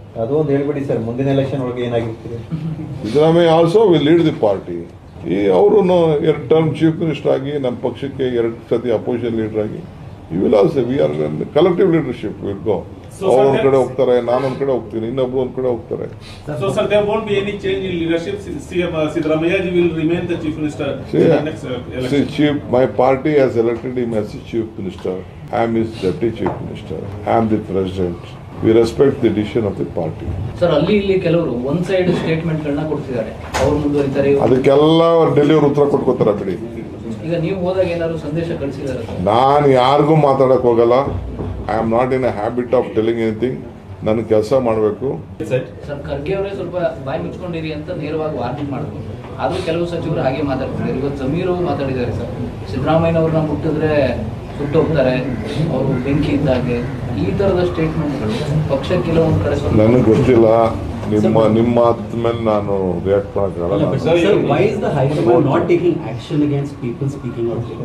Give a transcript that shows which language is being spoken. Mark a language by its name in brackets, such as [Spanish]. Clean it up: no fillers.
[Kannada] ಅದು ಒಂದು ಹೇಳ್ಬಿಡಿ ಸರ್, ಮುಂದಿನ ಎಲೆಕ್ಷನ್ ಒಳಗೆ ಏನಾಗಿರ್ತೀರಿ? [English] Siddaramaiah also will lead the party. [Kannada] ಅವರು 2 ಟರ್ಮ್ ಚೀಫ್ ಮಿನಿಸ್ಟರ್ ಆಗಿ ನಮ್ಮ ಪಕ್ಷಕ್ಕೆ 2 ಸತಿ ಅಪೋಸಿಷನ್ ಲೀಡರ್ ಆಗಿ [English] Will also we are collective leadership will go. [Kannada] ಅವ್ರು ಒಂದ್ ಕಡೆ ಹೋಗ್ತಾರೆ, ನಾನು ಒಂದ್ ಕಡೆ ಹೋಗ್ತೀನಿ, ಇನ್ನೊಬ್ರು ಒಂದ್ ಕಡೆ ಹೋಗ್ತಾರೆ. [English] So sir, there won't be any change in leadership. CM Siddaramaiah ji will remain the chief minister in the next election. My party has elected him as the chief minister. I am his deputy chief minister. I am the president. We respect the decision of the party. [Kannada] Sir, ಅಲ್ಲಿ ಇಲ್ಲಿ ಕೆಲವರು one side statement ಗಳನ್ನ ಕೊಡ್ತಿದ್ದಾರೆ, ಅವ್ರು ಮುಂದುವರಿತಾರೆ. ಅದಕ್ಕೆಲ್ಲ ಡೆಲ್ಲಿಯವರು ಉತ್ತರ ಕೊಟ್ಕೋತಾರ ಬಿಡಿ. ಈಗ ನೀವು ಹೋದಾಗ ಏನಾದ್ರು ಸಂದೇಶ ಕಳಿಸಿದಾರೆ? ನಾನು ಯಾರಿಗೂ ಮಾತಾಡಕ್ ಹೋಗಲ್ಲ. [English] I am not in a habit of telling anything. [Kannada] ನಾನು ಕೆಲಸ ಮಾಡಬೇಕು. ಸರ್, ಖರ್ಗೆ ಅವರೇ ಸ್ವಲ್ಪ ಬಾಯಿ ಮುಚ್ಕೊಂಡಿರಿ ಅಂತ ನೇರವಾಗಿ ವಾರ್ನಿಂಗ್ ಮಾಡಿದ್ರು. ಆದ್ರೂ ಕೆಲವು ಸಚಿವರು ಹಾಗೆ ಮಾತಾಡ್ತಿದ್ದಾರೆ. ಇವತ್ತು ಜಮೀರ್ ಮಾತಾಡಿದ್ದಾರೆ ಸರ್, ಸಿದ್ದರಾಮಯ್ಯನವ್ರನ್ನ ಮುಟ್ಟಿದ್ರೆ ಸುಟ್ಟು ಹೋಗ್ತಾರೆ, ಅವರು ಬೆಂಕಿ ಇದ್ದಾಗೆ, ಈ ತರದ ಸ್ಟೇಟ್ಮೆಂಟ್ಗಳು ಪಕ್ಷ ಕೆಲವೊಂದು ಕಡೆ. ನನಗೆ ಗೊತ್ತಿಲ್ಲ, ನಿಮ್ಮ ಮಾತು ಮೇಲೆ ನಾನು ರಿಯಾಕ್ಟ್ ಮಾಡಕ್ಕಾಗಲ್ಲ. [English] Sir, why is the High Command not taking action against people speaking out?